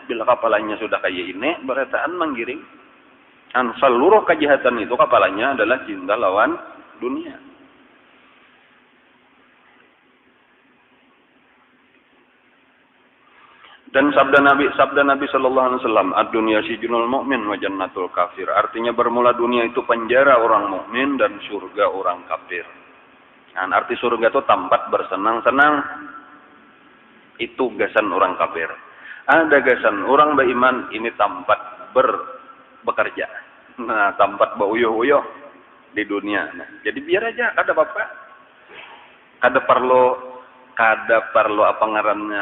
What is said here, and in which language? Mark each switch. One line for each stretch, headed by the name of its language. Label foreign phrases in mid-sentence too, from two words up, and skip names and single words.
Banjar: Bila kapalanya sudah kayak ini, berataan menggiring. Dan seluruh kejahatan itu kapalanya adalah cinta lawan dunia.
Indonesian: Dan sabda Nabi
Arabic: صلى الله عليه وسلم, الدنيا سجن المؤمن وجنة الكافر.
Indonesian: Artinya bermula dunia itu penjara orang mukmin dan surga orang kafir. Nah, arti surga itu tempat bersenang-senang.
Banjar: Itu gasan orang kafir. Ada gasan orang beriman, ini tempat bekerja. Nah, tempat beuyuh-uyuh di dunia. Nah, jadi biar aja, kada apa-apa. Kada perlu apa ngarannya.